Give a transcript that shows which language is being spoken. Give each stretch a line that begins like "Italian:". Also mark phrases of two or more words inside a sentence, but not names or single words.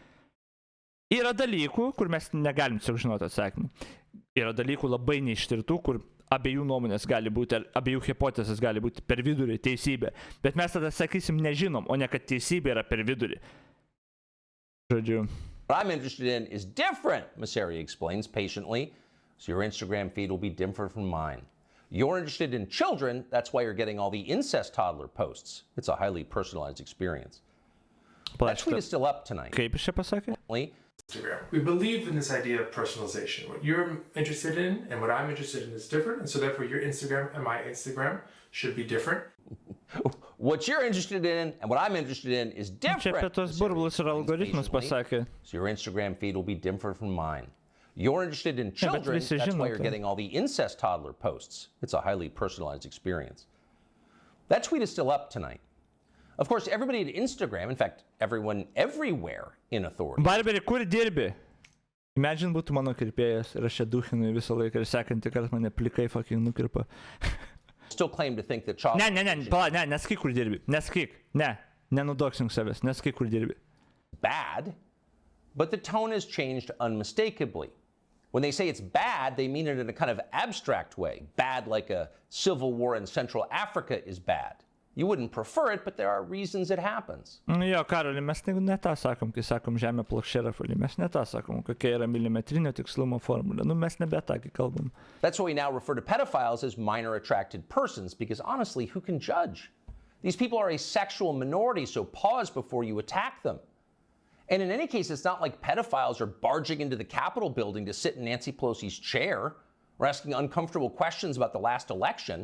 Lithuanian: Yra dalykų, kur mes negalim tiesiog žinoti atsakymų. Yra dalykų labai neištirtų, kur abiejų nuomonės gali būti, abiejų hipotezės gali būti per vidurį teisybė. Bet mes tada sakysim nežinom, o ne kad teisybė yra per vidurį. Žodžiu.
English: I'm interested in is different, Messeri explains patiently, so your Instagram feed will be different from mine. You're interested in children, that's why you're getting all the incest toddler posts. It's a highly personalized experience. That tweet is still up tonight.
Lithuanian: Kaip jis čia pasakė?
English: Instagram. We believe in this idea of personalization. What you're interested in and what I'm interested in is different, and so therefore your Instagram and my Instagram should be different. What you're interested in and what I'm interested in is different.
Lithuanian: Čia apie tos burbulus ir algoritmus pasakė.
English: So your Instagram feed will be different from mine. You're interested in children, that's why you're getting all the incest toddler posts. It's a highly personalized experience. That tweet is still up tonight. Of course, everybody at Instagram, in fact, everyone everywhere in authority.
Lithuanian: Barberi, kur dirbi? Imagine būtų mano kirpėjas ir aš čia duchinu visą laiką ir sekantį kartą mane plikai fucking nukirpa.
English: Still claim to think that child...
Lithuanian: Nesakyk, kur dirbi. Nesakyk. Nenudoksink savęs. Nesakyk, kur dirbi.
English: Bad, but the tone has changed unmistakably. When they say it's bad, they mean it in a kind of abstract way. Bad like a civil war in Central Africa is bad. You wouldn't prefer it, but there are reasons it happens.
Lithuanian: Jo, Karoli, mes ne tą sakom, kai sakom žemė plokščia yra apvali. Mes ne tą sakom, kokia yra milimetrinio tikslumo formulė. Mes nebe tą, kai kalbam.
English: That's why we now refer to pedophiles as minor attracted persons, because honestly, who can judge? These people are a sexual minority, so pause before you attack them. And in any case, it's not like pedophiles are barging into the Capitol building to sit in Nancy Pelosi's chair or asking uncomfortable questions about the last election.